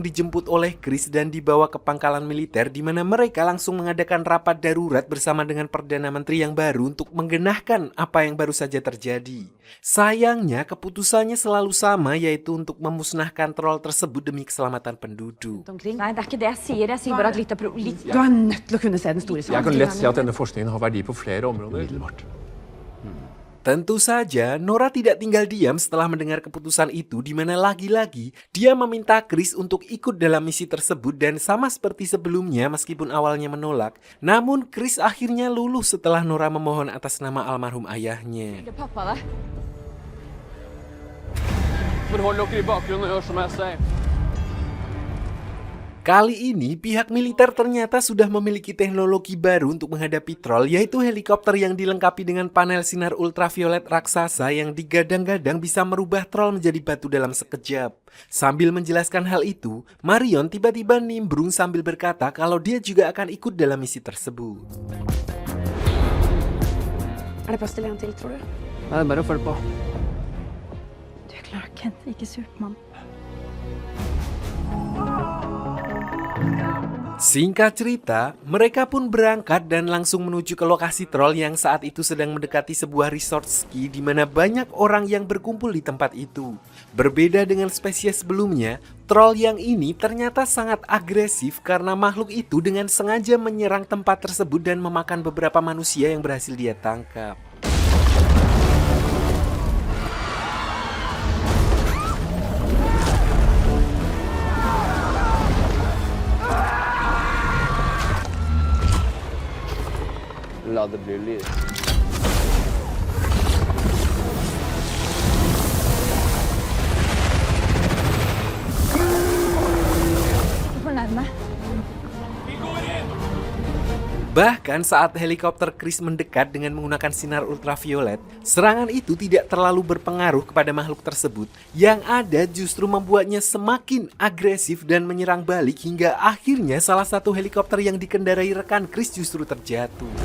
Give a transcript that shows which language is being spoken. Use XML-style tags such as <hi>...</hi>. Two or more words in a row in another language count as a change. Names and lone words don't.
<id>dijemput oleh Chris dan dibawa ke pangkalan militer di mana mereka langsung mengadakan rapat darurat bersama dengan Perdana Menteri yang baru untuk menggenahkan apa yang baru saja terjadi. Sayangnya, keputusannya selalu sama, yaitu untuk memusnahkan troll tersebut demi keselamatan penduduk.</id> <no>Nei, det er ikke det jeg sier. Jeg sier bare at litt av Du er nødt til å kunne se den store Jeg kan lett se at denne forskningen har verdi på flere områder.</no> <id>Tentu saja, Nora tidak tinggal diam setelah mendengar keputusan itu di mana lagi-lagi dia meminta Chris untuk ikut dalam misi tersebut dan sama seperti sebelumnya meskipun awalnya menolak, namun Chris akhirnya luluh setelah Nora memohon atas nama almarhum ayahnya.</id> <no>Pappa det. Forhold dere i bakgrunnen og hør som jeg sier.</no> <id>Kali ini pihak militer ternyata sudah memiliki teknologi baru untuk menghadapi troll, yaitu helikopter yang dilengkapi dengan panel sinar ultraviolet raksasa yang digadang-gadang bisa merubah troll menjadi batu dalam sekejap. Sambil menjelaskan hal itu, Marion tiba-tiba nimbrung sambil berkata kalau dia juga akan ikut dalam misi tersebut.</id> <no>Er det plass til en til, tror du? Det er bare å følge på. Du er Clark Kent, ikke Supermann.</no> <id>Singkat cerita, mereka pun berangkat dan langsung menuju ke lokasi troll yang saat itu sedang mendekati sebuah resort ski di mana banyak orang yang berkumpul di tempat itu. Berbeda dengan spesies sebelumnya, troll yang ini ternyata sangat agresif karena makhluk itu dengan sengaja menyerang tempat tersebut dan memakan beberapa manusia yang berhasil dia tangkap.</id> <no>La det bli lyd. Du får nærme.</no> <id>Bahkan saat helikopter Chris mendekat dengan menggunakan sinar ultraviolet, serangan itu tidak terlalu berpengaruh kepada makhluk tersebut. Yang ada justru membuatnya semakin agresif dan menyerang balik hingga akhirnya salah satu helikopter yang dikendarai rekan Chris justru terjatuh.</id>